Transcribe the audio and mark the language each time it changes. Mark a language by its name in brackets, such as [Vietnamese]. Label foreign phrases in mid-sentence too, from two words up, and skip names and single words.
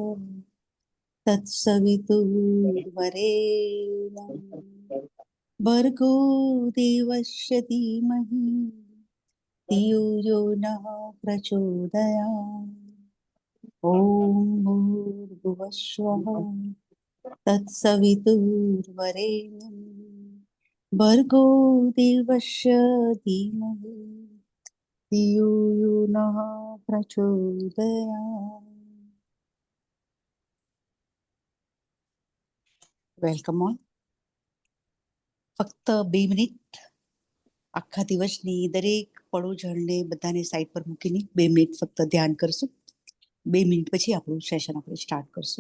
[Sanskrit] तत्सवितुर्वरेण्यं भर्गो देवस्य धीमहि धियो यो नः प्रचोदयात् ॐ भूर्भुवस्वः तत्सवितुर्वरेण्यं भर्गो देवस्य धीमहि धियो यो नः प्रचोदयात्. [English] welcome all. [Gujarati] ફક્ત 2 મિનિટ આખા દિવસની દરેક પળોજળને બધાને સાઈડ પર મૂકીને 2 મિનિટ ફક્ત ધ્યાન કરશું. 2 મિનિટ પછી આપણું સેશન આપણે સ્ટાર્ટ કરશું.